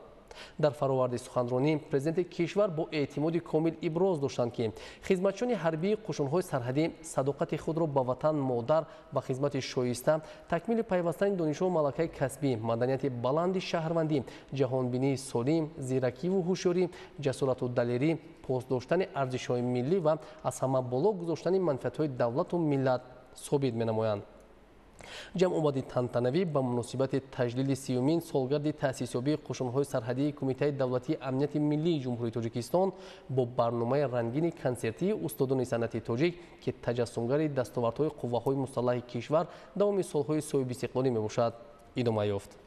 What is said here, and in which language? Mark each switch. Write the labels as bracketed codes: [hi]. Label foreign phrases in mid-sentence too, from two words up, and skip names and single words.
[tg] در فرآورد سخنرانی پرزیدنت کشور با اعتماد کامل ابراز داشتند که خدمتچیان حربی قشون‌های سرحدی صداقت خود را به وطن مادر و خدمت شایسته، تکمیل پیوستن دانش و ملکه کسبی، مدنیت بلند شهروندی، جهانبینی سالم، زیرکی و هوشیاری، جسارت و دلیری، پاس داشتن ارزش‌های ملی و از همه بالا گذاشتن منفعت‌های دولت و ملت ثابت می‌نمایند. ҷамъомади тантанавӣ ба муносибати таҷлили 30-умин солгарди таъсисёбии қушунҳои сарҳадии Кумитаи давлатии амнияти миллии ҷумҳурии Тоҷикистон бо барномаи рангини консертии устодони санъати тоҷик ки таҷассумгари дастовардҳои қувваҳои мусаллаҳи кишвар давоми солҳои соҳиби истиқлолӣ мебошад идома ёфт.